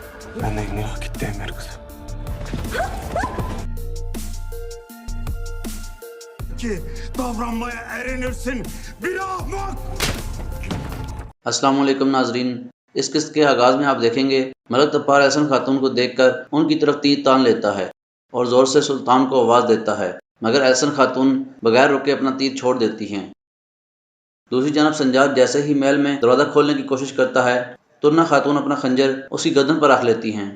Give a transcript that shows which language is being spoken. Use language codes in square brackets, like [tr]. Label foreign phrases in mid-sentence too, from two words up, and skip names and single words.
[tr] Benden günah gitti Emir kızım. Ki davranmaya erinirsin bir ahmak. [ur] السلام علیکم ناظرین، اس قسط کے آغاز میں آپ دیکھیں گے ملک تپار احسن خاتون کو دیکھ کر ان کی طرف تیر تان لیتا ہے اور زور سے سلطان کو آواز دیتا ہے، مگر احسن خاتون بغیر رکے اپنا تیر چھوڑ دیتی ہیں۔ دوسری جانب سنجار جیسے ہی محل میں دروازہ کھولنے کی کوشش کرتا ہے، ترنا خاتون اپنا خنجر اس کی گردن پر رکھ لیتی ہیں۔